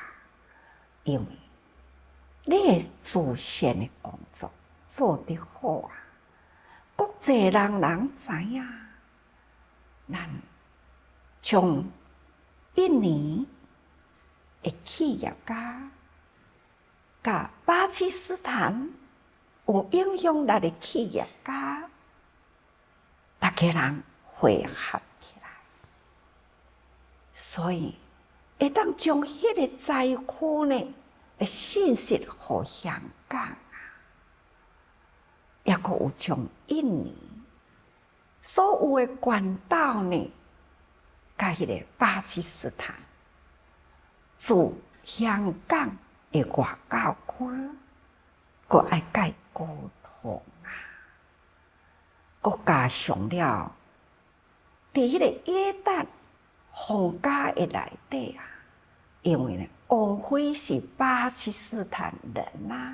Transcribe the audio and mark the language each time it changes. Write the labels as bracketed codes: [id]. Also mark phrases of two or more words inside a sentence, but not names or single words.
[nan] 因为你的自身的工作做得好啊，国际人知影，咱从印尼的企业家，甲巴基斯坦有影响力的企业家，大家人汇合起来，所以会当将迄个灾区呢的信息互香港。也阁有从印尼所有的管道呢，甲迄个巴基斯坦，自香港的外交官，阁爱甲伊沟通啊，阁加上了，伫迄个约旦皇家的内底啊，因为呢，王妃是巴基斯坦人啊。